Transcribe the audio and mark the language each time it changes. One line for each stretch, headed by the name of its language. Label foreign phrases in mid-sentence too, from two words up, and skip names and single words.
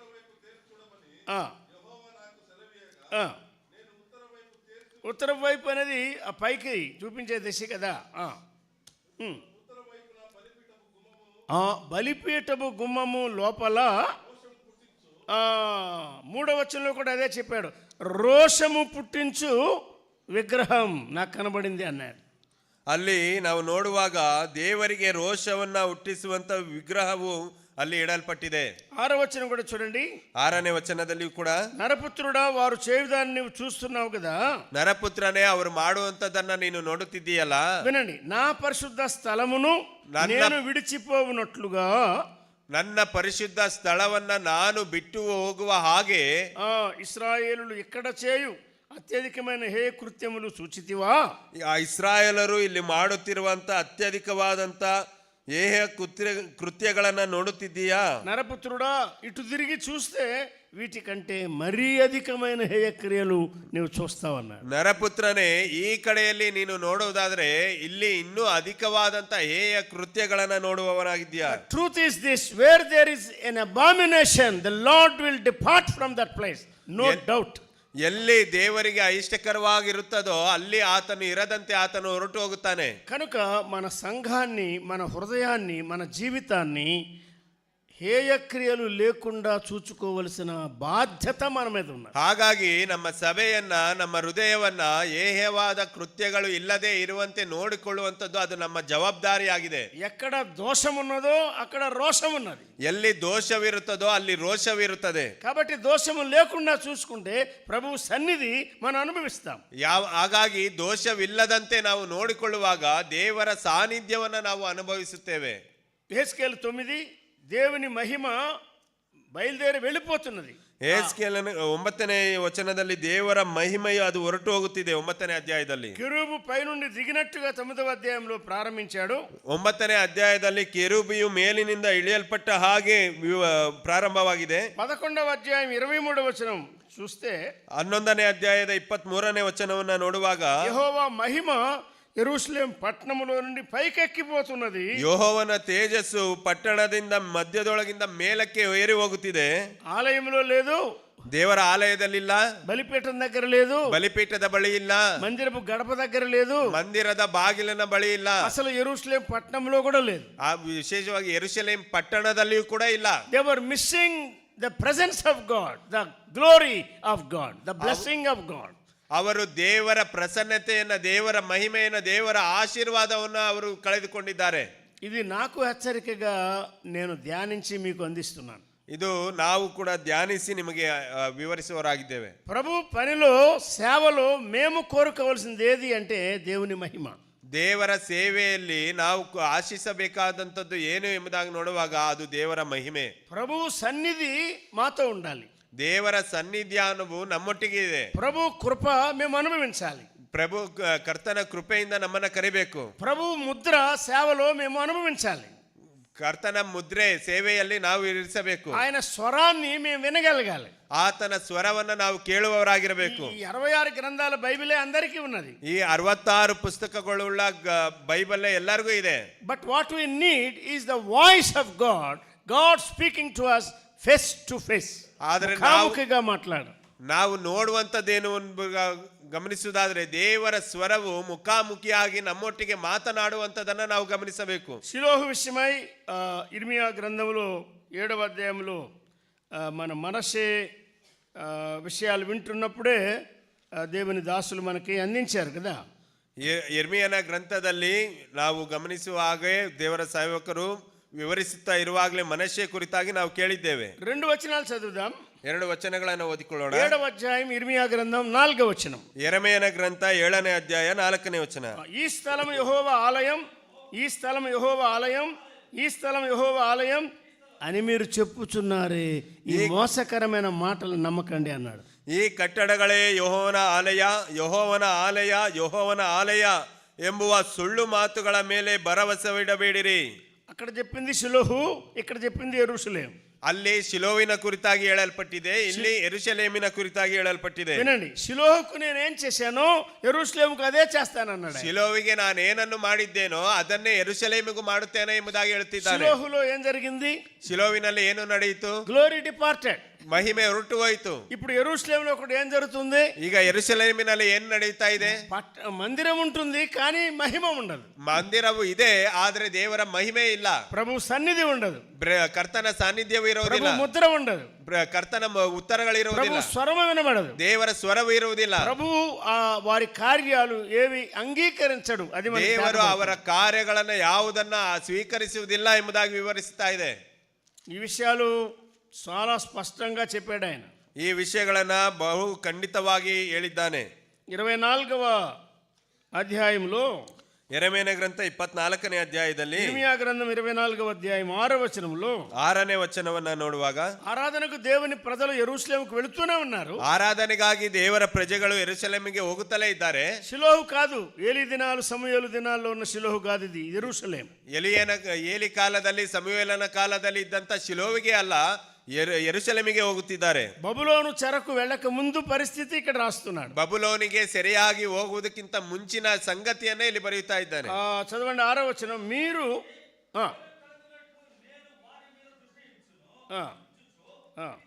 Telugu: ఉత్తర వైపు అనేది ఆ పైకి చూపించే దిశ కదా. బలిపీఠపు గుమ్మము లోపల 3వ వచనంలో కూడా అదే చెప్పాడు, రోషము పుట్టించు విగ్రహం నాకు కనబడింది అన్నాడు.
Kannada: ಅಲ್ಲಿ ನಾವು ನೋಡುವಾಗ ದೇವರಿಗೆ ರೋಷವನ್ನ ಹುಟ್ಟಿಸುವಂತ ವಿಗ್ರಹವು ಅಲ್ಲಿ ಇಡಲ್ಪಟ್ಟಿದೆ.
Telugu: 6వ వచనం కూడా చూడండి.
Kannada: 6ನೇ ವಚನದಲ್ಲಿ ಕೂಡ,
Telugu: నరపుత్రుడా వారు చేయుదాన్ని నువ్వు చూస్తున్నావు కదా,
Kannada: ನರಪುತ್ರನೇ ಅವರು ಮಾಡುವಂತದನ್ನ ನೀನು ನೋಡುತ್ತಿದ್ದೀಯಲ್ಲ,
Telugu: వినండి, నా పరిశుద్ధ స్థలమును నేను విడిచిపోవునట్లుగా,
Kannada: ನನ್ನ ಪರಿಶುದ್ಧ ಸ್ಥಳವನ್ನ ನಾನು ಬಿಟ್ಟು ಹೋಗುವ ಹಾಗೆ
Telugu: ఇశ్రాయేలులు ఇక్కడ చేయు అత్యధికమైన హే కృత్యములు సూచితివా.
Kannada: ಆ ಇಸ್ರಾಯೇಲರು ಇಲ್ಲಿ ಮಾಡುತ್ತಿರುವಂತ ಅತ್ಯಧಿಕವಾದಂತ ಏಹ ಕೃತ್ಯಗಳನ್ನ ನೋಡುತ್ತಿದ್ದೀಯಾ.
Telugu: నరపుత్రుడా, ఇటు తిరిగి చూస్తే వీటికంటే మరీ అధికమైన హేయ క్రియలు నీవు చూస్తావన్నాడు.
Kannada: ನರಪುತ್ರನೇ, ಈ ಕಡೆಯಲ್ಲಿ ನೀನು ನೋಡುವುದಾದ್ರೆ ಇಲ್ಲಿ ಇನ್ನೂ ಅಧಿಕವಾದಂತ ಹೇಯ ಕೃತ್ಯಗಳನ್ನ ನೋಡುವವನಾಗಿದ್ದೀಯಾ.
English: Truth is this, where there is an abomination, the Lord will depart from that place, no doubt.
Kannada: ಎಲ್ಲಿ ದೇವರಿಗೆ అయిష్టకరವಾಗಿರುತ್ತದೋ ಅಲ್ಲಿ ಆತನು ಇರದಂತೆ ಆತನು ಹೊರಟು ಹೋಗುತ್ತಾನೆ.
Telugu: కనుక మన సంఘాన్ని, మన హృదయాన్ని, మన జీవితాన్ని హేయ క్రియలు లేకుండా చూచుకోవలసిన బాధ్యత మన మీద ఉన్నది.
Kannada: ಹಾಗಾಗಿ ನಮ್ಮ ಸಭೆಯನ್ನ, ನಮ್ಮ ಹೃದಯವನ್ನ ಏಹ್ಯವಾದ ಕೃತ್ಯಗಳು ಇಲ್ಲದೆ ಇರುವಂತೆ ನೋಡಿಕೊಳ್ಳುವಂಥದ್ದು ಅದು ನಮ್ಮ ಜವಾಬ್ದಾರಿಯಾಗಿದೆ.
Telugu: ఎక్కడ దోషం ఉన్నదో అక్కడ రోషం ఉన్నది.
Kannada: ಎಲ್ಲಿ ದೋಷವಿರುತ್ತದೋ ಅಲ್ಲಿ ರೋಷವಿರುತ್ತದೆ.
Telugu: కాబట్టి దోషము లేకుండా చూసుకుంటే ప్రభు సన్నిధి మనం అనుభవిస్తాం.
Kannada: ಹಾಗಾಗಿ ದೋಷವಿಲ್ಲದಂತೆ ನಾವು ನೋಡಿಕೊಳ್ಳುವಾಗ ದೇವರ ಸಾನ್ನಿಧ್ಯವನ್ನ ನಾವು ಅನುಭವಿಸುತ್ತೇವೆ.
Telugu: ಯೆಹೆಜ್ಕೇಲ 9 దేవుని మహిమ బయలుదేరి వెళ్ళిపోతున్నది.
Kannada: ಯೆಹೆಜ್ಕೇಲನ 9ನೇ ವಚನದಲ್ಲಿ ದೇವರ ಮಹಿಮೆಯು ಅದು ಹೊರಟು ಹೋಗುತ್ತಿದೆ. 9ನೇ ಅಧ್ಯಾಯದಲ್ಲಿ
Telugu: కెరూబు పైనుండి దిగినట్టుగా 9వ అధ్యాయంలో ప్రారంభించాడు.
Kannada: 9ನೇ ಅಧ್ಯಾಯದಲ್ಲಿ ಕೆರೂಬಿಯು ಮೇಲಿನಿಂದ ಇಳಿಯಲ್ಪಟ್ಟ ಹಾಗೆ ಪ್ರಾರಂಭವಾಗಿದೆ.
Telugu: 11వ అధ్యాయం 23వ వచనం చూస్తే
Kannada: 11ನೇ ಅಧ್ಯಾಯದ 23ನೇ ವಚನವನ್ನ ನೋಡುವಾಗ
Telugu: యెహోవా మహిమ యెరూషలేం పట్టణములో నుండి పైకెక్కిపోతున్నది.
Kannada: ಯೆಹೋವನ ತೇಜಸ್ಸು ಪಟ್ಟಣದಿಂದ ಮಧ್ಯದೊಳಗಿಂದ ಮೇಲಕ್ಕೆ ಏರಿ ಹೋಗುತ್ತಿದೆ.
Telugu: ఆలయంలో లేదు,
Kannada: ದೇವರ ಆಲಯದಲ್ಲಿಲ್ಲ,
Telugu: బలిపీఠం దగ్గర లేదు,
Kannada: ಬಲಿಪೀಠದ ಬಳಿ ಇಲ್ಲ,
Telugu: మందిరపు గడప దగ్గర లేదు,
Kannada: ಮಂದಿರದ ಬಾಗಿಲಿನ ಬಳಿ ಇಲ್ಲ,
Telugu: అసలు యెరూషలేం పట్టణంలో కూడా లేదు.
Kannada: ಆ ವಿಶೇಷವಾಗಿ ಯೆರೂಸಲೇಮ್ ಪಟ್ಟಣದಲ್ಲಿಯೂ ಕೂಡ ಇಲ್ಲ.
English: They were missing the presence of God, the glory of God, the blessing of God.
Kannada: ಅವರು ದೇವರ ಪ್ರಸನ್ನತೆಯನ್ನ, ದೇವರ ಮಹಿಮೆಯನ್ನ, ದೇವರ ಆಶೀರ್ವಾದವನ್ನ ಅವರು ಕಳೆದುಕೊಂಡಿದ್ದಾರೆ.
Telugu: ఇది నాకు హెచ్చరికగా నేను ధ్యానించి మీకు అందిస్తున్నాను.
Kannada: ಇದು ನಾವು ಕೂಡ ಧ್ಯಾನಿಸಿ ನಿಮಗೆ ವಿವರಿಸುವವರಾಗಿದ್ದೇವೆ.
Telugu: ప్రభు పనిలో సేవలో మేము కోరుకోవాల్సింది ఏది అంటే దేవుని మహిమ.
Kannada: ದೇವರ ಸೇವೆಯಲ್ಲಿ ನಾವು ಆಶಿಸಬೇಕಾದಂಥದ್ದು ಏನು ಎಂಬುದಾಗಿ ನೋಡುವಾಗ ಅದು ದೇವರ ಮಹಿಮೆ.
Telugu: ప్రభు సన్నిధి మాతో ఉండాలి.
Kannada: ದೇವರ ಸನ್ನಿಧಾನವು ನಮ್ಮೊಟ್ಟಿಗೆ ಇದೆ.
Telugu: ప్రభు కృప మేము అనుభవించాలి.
Kannada: ಪ್ರಭು ಕರ್ತನ ಕೃಪೆಯಿಂದ ನಮ್ಮನ್ನ ಕರಿಬೇಕು.
Telugu: ప్రభు ముద్ర సేవలో మేము అనుభవించాలి.
Kannada: ಕರ್ತನ ಮುದ್ರೆ ಸೇವೆಯಲ್ಲಿ ನಾವು ಇರಿಸಬೇಕು.
Telugu: ఆయన స్వరాన్ని మేము వినగలగాలి.
Kannada: ಆತನ ಸ್ವರವನ್ನ ನಾವು ಕೇಳುವವರಾಗಿರಬೇಕು.
Telugu: ఈ 66 గ్రంథాల బైబిలే అందరికీ ఉన్నది.
Kannada: ಈ 66 ಪುಸ್ತಕಗಳುಳ್ಳ ಬೈಬಲ್ ಎಲ್ಲರಿಗೂ ಇದೆ.
English: But what we need is the voice of God, God speaking to us face to face.
Kannada: ಆದರೆ ನಾವು ನೋಡುವಂಥದ್ದೇನು ಗಮನಿಸುವುದಾದ್ರೆ ದೇವರ ಸ್ವರವು ಮುಖಾಮುಖಿಯಾಗಿ ನಮ್ಮೊಟ್ಟಿಗೆ ಮಾತನಾಡುವಂಥದ್ದನ್ನು ನಾವು ಗಮನಿಸಬೇಕು.
Telugu: ಶಿಲೋಹು విషయమై ఇర్మియా గ్రంథంలో 7వ అధ్యాయంలో మన మనషే విషయాలు వింటున్నప్పుడే దేవుని దాసులు మనకి అందించారు కదా.
Kannada: ಇರ್ಮಿಯನ ಗ್ರಂಥದಲ್ಲಿ ನಾವು ಗಮನಿಸುವ ಹಾಗೆ ದೇವರ ಸೇವಕರು ವಿವರಿಸುತ್ತಾ ಇರುವಾಗಲೇ ಮನಸ್ಸೆ ಕುರಿತಾಗಿ ನಾವು ಕೇಳಿದ್ದೇವೆ.
Telugu: 2 వచనాలు చదువుదాం.
Kannada: 2 ವಚನಗಳನ್ನು ಓದಿಕೊಳ್ಳೋಣ.
Telugu: 7వ అధ్యాయం ఇర్మియా గ్రంథం 4వ వచనం.
Kannada: ಯೆರೆಮೀಯನ ಗ್ರಂಥ 7ನೇ ಅಧ್ಯಾಯ 4ನೇ ವಚನ.
Telugu: ఈ స్థలం యెహోవా ఆలయం, ఈ స్థలం యెహోవా ఆలయం, ఈ స్థలం యెహోవా ఆలయం అని మీరు చెప్పుచున్నారే, ఈ మోసకరమైన మాటలు నమ్మకండి అన్నాడు.
Kannada: ಈ ಕಟ್ಟಡಗಳೇ ಯೆಹೋವನ ಆಲಯ, ಯೆಹೋವನ ಆಲಯ, ಯೆಹೋವನ ಆಲಯ ಎಂಬುವ ಸುಳ್ಳು ಮಾತುಗಳ ಮೇಲೆ ಭರವಸವಿಡಬೇಡಿರಿ.
Telugu: అక్కడ చెప్పింది షిలోహు, ఇక్కడ చెప్పింది యెరూషలేం.
Kannada: ಅಲ್ಲಿ ಶಿಲೋವಿನ ಕುರಿತಾಗಿ ಹೇಳಲ್ಪಟ್ಟಿದೆ, ಇಲ್ಲಿ ಯೆರೂಸಲೇಮಿನ ಕುರಿತಾಗಿ ಹೇಳಲ್ಪಟ್ಟಿದೆ.
Telugu: వినండి, షిలోహుకు నేనేం చేశానో యెరూషలేముకు అదే చేస్తానన్నాడు.
Kannada: ಶಿಲೋವಿಗೆ ನಾನು ಏನನ್ನು ಮಾಡಿದ್ದೇನೋ ಅದನ್ನೇ ಯೆರೂಸಲೇಮಿಗೂ ಮಾಡುತ್ತೇನೆ ಎಂಬುದಾಗಿ ಹೇಳುತ್ತಿದ್ದಾನೆ.
Telugu: షిలోహులో ఏం జరిగింది?
Kannada: ಶಿಲೋವಿನಲ್ಲಿ ಏನು ನಡೆಯಿತು?
English: glory departed,
Kannada: ಮಹಿಮೆ ಹೊರಟು ಹೋಯಿತು.
Telugu: ఇప్పుడు యెరూషలేములో కూడా ఏం జరుగుతుంది?
Kannada: ಈಗ ಯೆರೂಸಲೇಮಿನಲ್ಲಿ ಏನು ನಡೀತಾ ಇದೆ?
Telugu: మందిరం ఉంటుంది కానీ మహిమ ఉండదు.
Kannada: ಮಂದಿರವು ಇದೆ ಆದರೆ ದೇವರ ಮಹಿಮೆ ಇಲ್ಲ.
Telugu: ప్రభు సన్నిధి ఉండదు,
Kannada: ಕರ್ತನ ಸಾನ್ನಿಧ್ಯವು ಇರುವುದಿಲ್ಲ,
Telugu: ముద్ర ఉండదు,
Kannada: ಕರ್ತನ ಉತ್ತರಗಳಿರುವುದಿಲ್ಲ,
Telugu: స్వరము వినబడదు,
Kannada: ದೇವರ ಸ್ವರವು ಇರುವುದಿಲ್ಲ.
Telugu: ప్రభు వారి కార్యాలు ఏవి అంగీకరించడు. అది
Kannada: ದೇವರು ಅವರ ಕಾರ್ಯಗಳನ್ನು ಯಾವುದನ್ನ ಸ್ವೀಕರಿಸುವುದಿಲ್ಲ ಎಂಬುದಾಗಿ ವಿವರಿಸ್ತಾ ಇದೆ.
Telugu: ఈ విషయాలు చాలా స్పష్టంగా చెప్పాడు ఆయన.
Kannada: ಈ ವಿಷಯಗಳನ್ನ ಬಹು ಖಂಡಿತವಾಗಿ ಹೇಳಿದ್ದಾನೆ.
Telugu: 24వ అధ్యాయంలో
Kannada: ಯೆರೆಮೀಯನ ಗ್ರಂಥ 24ನೇ ಅಧ್ಯಾಯದಲ್ಲಿ,
Telugu: ఇర్మియా గ్రంథం 24వ అధ్యాయం 6వ వచనంలో
Kannada: 6ನೇ ವಚನವನ್ನ ನೋಡುವಾಗ,
Telugu: ఆరాధనకు దేవుని ప్రజలు యెరూషలేముకు వెళుతూనే ఉన్నారు.
Kannada: ಆರಾಧನೆಗಾಗಿ ದೇವರ ಪ್ರಜೆಗಳು ಯೆರೂಸಲೇಮಿಗೆ ಹೋಗುತ್ತಲೇ ಇದ್ದಾರೆ.
Telugu: షిలోహు కాదు, ఏలీ దినాలు సమూయేలు దినాల్లో ఉన్న షిలోహు కాదు, ఇది యెరూషలేం.
Kannada: ಏಲಿ ಕಾಲದಲ್ಲಿ ಸಮುವೇಲನ ಕಾಲದಲ್ಲಿ ಇದ್ದಂತ ಶಿಲೋವಿಗೆ ಅಲ್ಲ, ಯೆರೂಸಲೇಮಿಗೆ ಹೋಗುತ್ತಿದ್ದಾರೆ.
Telugu: బబులోను చెరకు వెళ్ళక ముందు పరిస్థితి ఇక్కడ రాస్తున్నాడు.
Kannada: ಬಬುಲೋನಿಗೆ ಸೆರೆಯಾಗಿ ಹೋಗುವುದಕ್ಕಿಂತ ಮುಂಚಿನ ಸಂಗತಿಯನ್ನೇ ಇಲ್ಲಿ ಬರೆಯುತ್ತಾ ಇದ್ದಾನೆ.
Telugu: చదవండి 6వ వచనం. మీరు ఆ